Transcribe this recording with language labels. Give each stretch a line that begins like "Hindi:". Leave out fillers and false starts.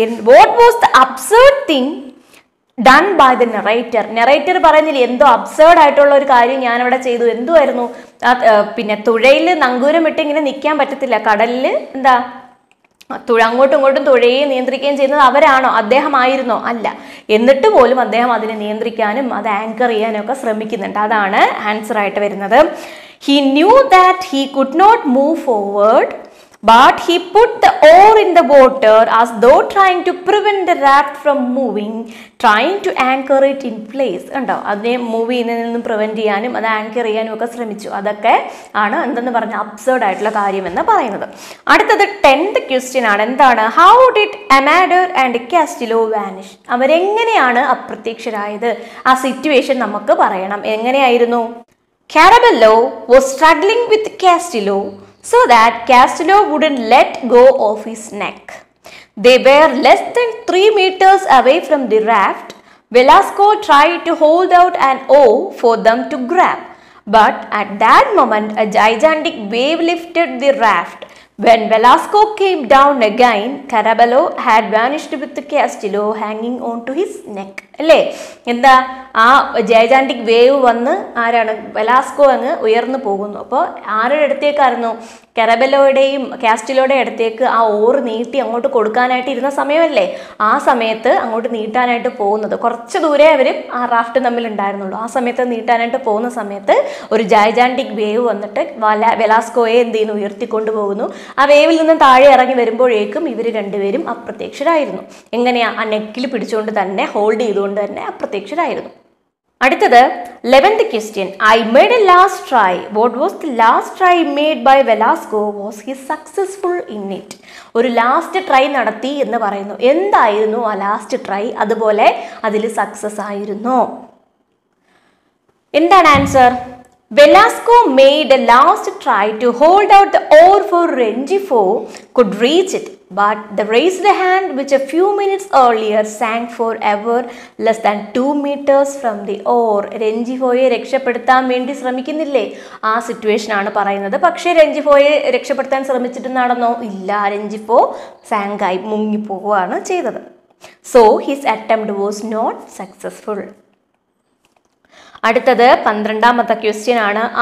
English: What was the absurd thing done by the narrator?
Malayalam: Narrator പറയുന്നില്ല എന്തോ absurd ആയിട്ടുള്ള ഒരു കാര്യം ഞാനവിടെ ചെയ്തു. എന്തുമായിരുന്നു? പിന്നെ തുഴയിൽ നങ്കൂരം ഇട്ട് ഇങ്ങനെ നിൽക്കാൻ പറ്റത്തില്ല. കടലിൽ എന്താ അങ്ങോട്ടും ഇങ്ങോട്ടും തുഴയെ നിയന്ത്രിക്കുകയും ചെയ്യുന്നത് അവരാണോ? അദ്ദേഹമായിരുന്നോ? അല്ല. എന്നിട്ട് പോലും അദ്ദേഹം അതിനെ നിയന്ത്രിക്കാനും അത് ആങ്കർ ചെയ്യാനും ഒക്കെ ശ്രമിക്കുന്നുണ്ട്. അതാണ് ആൻസർ ആയിട്ട് വരുന്നത്.
English: He knew that he could not move forward, but he put the oar in the water as though trying to prevent the raft from moving, trying to anchor it in place.
Malayalam: ഉണ്ടോ? അതിനെ move ചെയ്യുന്നതിൽ നിന്നും prevent ചെയ്യാനും അത് anchor ചെയ്യാനും ഒക്കെ ശ്രമിച്ചു. അതൊക്കെ ആണ് എന്തെന്ന് പറഞ്ഞ അബ്സേർഡ് ആയിട്ടുള്ള കാര്യം എന്ന് പറയുന്നത്. അടുത്തത് 10th ക്വസ്റ്റ്യൻ ആണ്. എന്താണ്?
English: How did Amador and Castillo vanish?
Malayalam: അവരെങ്ങനെയാണ് അപ്രത്യക്ഷരായത്? ആ സിറ്റുവേഷൻ നമുക്ക് പറയണം. എങ്ങനെയായിരുന്നു?
English: Carabello was struggling with Castillo so that Castillo wouldn't let go of his neck. They were less than 3 meters away from the raft. Velasco tried to hold out an oar for them to grab, but at that moment a gigantic wave lifted the raft. When Velasco came down again, Carabello had vanished with the Castillo hanging on to his neck.
Malayalam: അല്ലേ, എന്താ ആ ജയജാൻറ്റിക് wave വന്ന് ആരാണ്, Velasco അങ്ങ് ഉയർന്നു പോകുന്നു. അപ്പോൾ ആരുടെ അടുത്തേക്കായിരുന്നു, കരബെല്ലോയുടെയും കാസ്റ്റിലോയുടെ അടുത്തേക്ക് ആ ഓറ് നീട്ടി അങ്ങോട്ട് കൊടുക്കാനായിട്ട് ഇരുന്ന സമയമല്ലേ, ആ സമയത്ത് അങ്ങോട്ട് നീട്ടാനായിട്ട് പോകുന്നത്, കുറച്ച് ദൂരെ അവർ ആ റാഫ്റ്റ് തമ്മിൽ ഉണ്ടായിരുന്നുള്ളൂ, ആ സമയത്ത് നീട്ടാനായിട്ട് പോകുന്ന സമയത്ത് ഒരു ജയജാൻറ്റിക് വേവ് വന്നിട്ട് വെലാസ്കോയെ എന്ത് ചെയ്യുന്നു, ഉയർത്തിക്കൊണ്ടു പോകുന്നു. ആ വേവിൽ നിന്നും താഴെ ഇറങ്ങി വരുമ്പോഴേക്കും ഇവർ രണ്ടുപേരും അപ്രത്യക്ഷരായിരുന്നു. എങ്ങനെയാ, ആ നെക്കിൽ പിടിച്ചുകൊണ്ട് തന്നെ, ഹോൾഡ് ചെയ്തുകൊണ്ട് തന്നെ അപ്രത്യക്ഷരായിരുന്നു. അടുത്തത്
English: 11th question. I made a last try. What was the last try made by Velasco? Was he successful in it?
Malayalam: ഒരു ലാസ്റ്റ് ട്രൈ നടത്തി എന്ന് പറയുന്നു. എന്തായിരുന്നു ആ ലാസ്റ്റ് ട്രൈ? അതുപോലെ അതിൽ സക്സസ് ആയിരുന്നോ? എന്താണ് answer?
English: Velasco made a last try to hold out the oar for Rengifo could reach it, but the raised hand which a few minutes earlier sank forever less than 2 meters from the oar.
Malayalam: രഞ്ജിഫോയെ രക്ഷപ്പെടുത്താൻ വേണ്ടി ശ്രമിക്കുന്നില്ലേ, ആ situation ആണ് പറയുന്നത്. പക്ഷേ രഞ്ജിഫോയെ രക്ഷപ്പെടുത്താൻ ശ്രമിച്ചിട്ട് നടന്നോ? ഇല്ല, രഞ്ജിഫോ സാങ്കായി മുങ്ങിപ്പോവുകയാണ് ചെയ്തത്.
English: So his attempt was not successful.
Malayalam: അടുത്തത് 12ാമത്തെ ക്വസ്റ്റ്യൻ ആണ്.